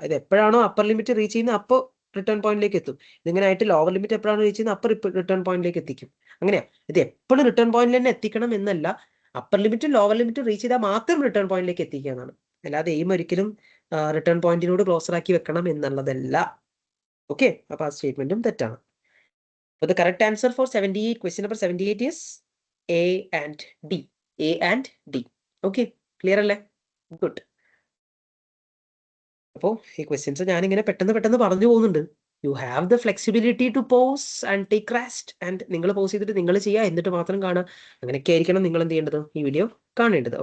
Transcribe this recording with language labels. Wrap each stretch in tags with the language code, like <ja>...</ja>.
<ml>ഇത് എപ്പോഴാണോ upper limit reach ചെയ്യുന്നത് അപ്പോൾ റിട്ടേൺ പോയിന്റിലേക്ക് എത്തും. ഇതിങ്ങനെ ആയിട്ട് ലോവർ ലിമിറ്റ് എപ്പോഴാണ് റീച്ച് ചെയ്യുന്നത് അപ്പോൾ റിട്ടേൺ പോയിന്റിലേക്ക് എത്തിക്കും. അങ്ങനെയാ. ഇത് എപ്പോഴും റിട്ടേൺ പോയിന്റിൽ തന്നെ എത്തിക്കണം എന്നല്ല, അപ്പർ ലിമിറ്റും ലോവർ ലിമിറ്റും റീച്ച് ചെയ്താൽ മാത്രം റിട്ടേൺ പോയിന്റിലേക്ക് എത്തിക്കുക എന്നാണ്. അല്ലാതെ എയിം ഒരിക്കലും റിട്ടേൺ പോയിന്റിനോട് ക്ലോസർ ആക്കി വെക്കണം എന്നുള്ളതല്ല. ഓക്കെ, അപ്പൊ ആ സ്റ്റേറ്റ്മെന്റും തെറ്റാണ്.</ml> <en>So the correct answer for 78, question number 78 is A and D. A and D. Okay, clear</en> <ml>അല്ലേ?</ml> <en>Good.</en> <ml>അപ്പോൾ ഈ ക്വസ്റ്റ്യൻസ് ഞാനിങ്ങനെ പെട്ടെന്ന് പറഞ്ഞു പോകുന്നുണ്ട്.</ml> <en>you have the flexibility to pause and take rest,</en> <ml>and നിങ്ങൾ പോസ് ചെയ്തിട്ട് നിങ്ങൾ ചെയ്യുക, എന്നിട്ട് മാത്രം കാണുക. അങ്ങനെയൊക്കെ ആയിരിക്കണം നിങ്ങൾ എന്ത് ചെയ്യേണ്ടത്, ഈ വീഡിയോ കാണേണ്ടത്.</ml>